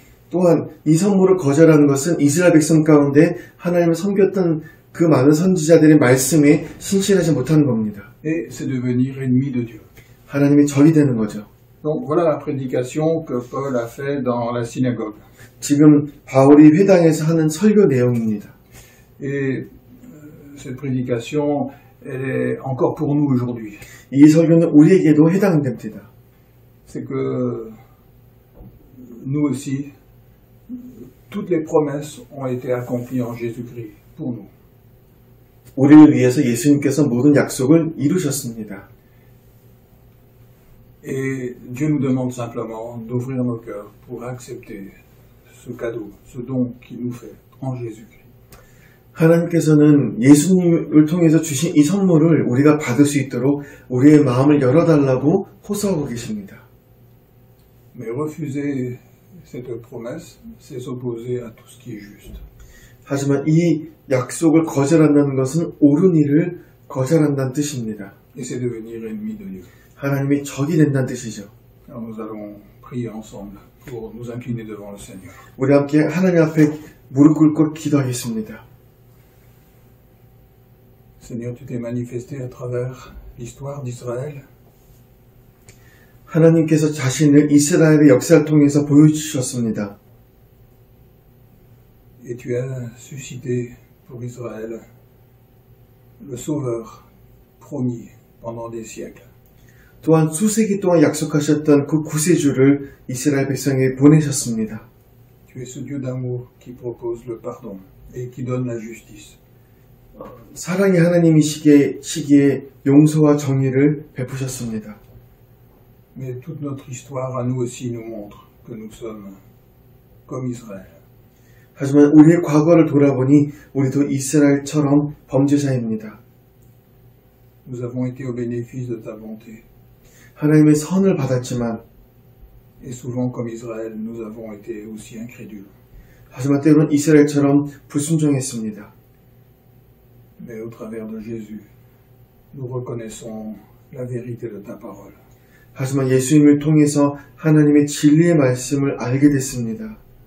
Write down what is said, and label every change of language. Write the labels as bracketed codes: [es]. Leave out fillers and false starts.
[ko] 또한 이 선물을 거절하는 것은 이스라엘 백성 가운데 하나님을 섬겼던 그 많은 선지자들의 말씀에 신실하지 못하는 겁니다. [fr] Et c'est devenir ennemi de Dieu. [ko] 하나님의 적이 되는 거죠. [fr] Donc voilà la prédication que Paul a fait dans la synagogue. [ko] 지금 바울이 회당에서 하는 설교 내용입니다. [fr] Et cette prédication, elle est encore pour nous aujourd'hui. [ko] 이 설교는 우리에게도 해당됩니다. [fr] C'est que nous aussi, toutes les promesses ont été accomplies en Jésus-Christ pour nous. [ko] 우리를 위해서 예수님께서 모든 약속을 이루셨습니다. [fr] Et Dieu nous demande simplement d'ouvrir nos cœurs pour accepter ce cadeau, ce don qu'il nous fait en Jésus-Christ. [ko] 하나님께서는 예수님을 통해서 주신 이 선물을 우리가 받을 수 있도록 우리의 마음을 열어달라고 호소하고 계십니다. [fr] Mais refuser cette promesse, c'est s'opposer à tout ce qui est juste. [ko] 하지만 이 약속을 거절한다는 것은 옳은 일을 거절한다는 뜻입니다. [fr] Et c'est devenir ennemi de Dieu. [ko] 하나님의 적이 된다는 뜻이죠. [fr] Alors nous allons prier ensemble pour nous incliner devant le Seigneur. [ko] 우리 함께 하나님 앞에 무릎 꿇고 기도하겠습니다. [fr] Seigneur, tu t'es manifesté à travers l'histoire d'Israël. [ko] 하나님께서 자신을 이스라엘의 역사를 통해서 보여주셨습니다. [fr] Et tu as suscité pour Israël le Sauveur promis pendant des siècles. [ko] 또한 수세기 동안 약속하셨던 그 구세주를 이스라엘 백성에게 보내셨습니다. [fr] Tu es ce Dieu d'amour qui propose le pardon et qui donne la justice. [ko] 사랑의 하나님이시기에 용서와 정의를 베푸셨습니다. [fr] Mais toute notre histoire à nous aussi nous montre que nous sommes comme Israël. [ko] 하지만 우리의 과거를 돌아보니 우리도 이스라엘처럼 범죄자입니다. [fr] Nous avons été au bénéfice de ta bonté. [ko] 하나님의 선을 받았지만 [fr] Et souvent, comme Israël, nous avons été aussi incrédules. [ko] 하지만 때로는 이스라엘처럼 불순종했습니다. [fr] Mais au travers de Jésus, nous reconnaissons la vérité de ta parole. [ko] 하지만 예수님을 통해서 하나님의 진리의 말씀을 알게 됐습니다.